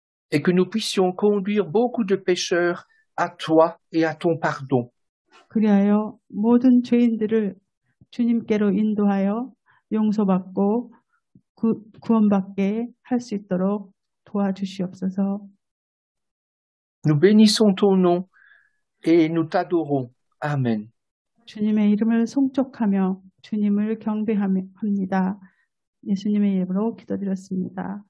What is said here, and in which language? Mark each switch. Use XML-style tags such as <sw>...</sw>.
<fr>Et que nous puissions conduire beaucoup de pécheurs à toi et à ton pardon.</fr> <ko>그리하여 모든 죄인들을 주님께로 인도하여 용서받고 구원받게 할 수 있도록 도와주시옵소서.</ko> <fr>Nous bénissons ton nom et nous t'adorons. Amen.</fr> <ko>주님의 이름을 송축하며 주님을 경배합니다. 예수님의 이름으로 기도드렸습니다.</ko>